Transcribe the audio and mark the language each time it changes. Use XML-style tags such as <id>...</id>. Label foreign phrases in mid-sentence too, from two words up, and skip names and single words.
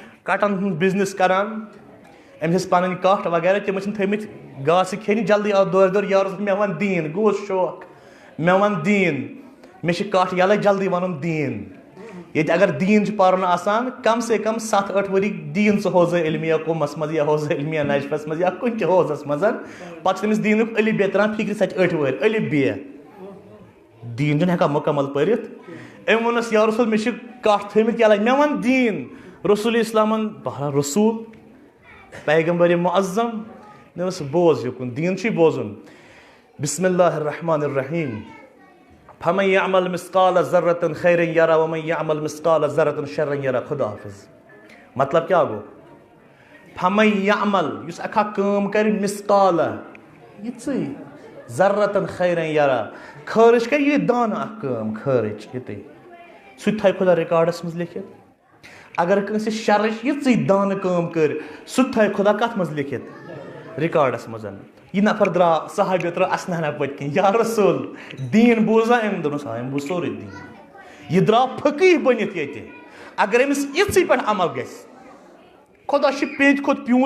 <ks>کٹن ہُنٛد بِزنِس کران أمِس ٲس پَنٕنۍ کٹھ وغیرہ تِم ٲسِن تھٲیمٕتۍ گاسہٕ کھیٚنہِ جلدی آو دورٕ یارَس مےٚ وَن دیٖن گوٚوُس شوق مےٚ وَن دیٖن مےٚ چھِ کٹھ یَلَے جلدی وَنُن دیٖن ییٚتہِ اگر دیٖن چھُ پَرُن آسان</ks> <ur>کم سے کم</ur> <ks>7-8 ؤری دیٖن ژٕ حوزٕ علمِیا قومَس منٛز یا حوزٕ علمِیا نجفَس منٛز یا کُنہِ تہِ حوزَس منٛز پَتہٕ چھُ تٔمِس دیٖنُک الف ب تران فِکرِ سۄ چھِ 8 وٕہٕرۍ الف ب دیٖن چھُنہٕ ہٮ۪کان مُکمل پٔرِتھ أمۍ ووٚنُس یا رسول مےٚ چھِ کٹھ تھٲیمٕتۍ یَلَے مےٚ وَن دیٖن رسول اسلامن بہرحال رسول پیغمبر معظم دوٚپُس بوز یوکُن دیٖن چھُے بوزُن</ks> <ar>بسم اللہ الرحمن الرحیم فمن يعمل مثقال ذرة خيرا يرى ومن يعمل مثقال ذرة شرا يرى</ar> <ur>خدا حافظ</ur> <ks>مطلب کیٛاہ گوٚو</ks> <ar>فمن يعمل</ar> <ks>یُس اکھ کٲم کرِ مثقال یِژٕے</ks> <ar>ذرة خيرا يرى</ar> <ks>خٲرٕچ کرِ یہِ دانہٕ اکھ کٲم خٲرٕچ یِتُے سُہ تہِ تھایہِ خۄدا رِکاڈس منٛز لیکھِتھ اگر کٲنٛسہِ شرٕچ یِژٕے دانہٕ کٲم کٔر سُہ تہِ تھایہِ خۄدا کتھ منٛز لیکھِتھ رِکاڈس منٛز یہِ نفر درٛاو صحابہِ درٛاو اسنانہ پٔتۍ کِنۍ یا رسول دیٖن بوٗزا أمۍ دوٚپنَس آ أمۍ بوٗز سورُے دیٖن یہِ درٛاو فقیٖح بٔنِتھ ییٚتہِ اگر أمِس یِژٕے پٮ۪ٹھ عمل گژھِ خۄدا چھُ پیٚتہِ کھۄتہٕ پیوٗنٛت</ks>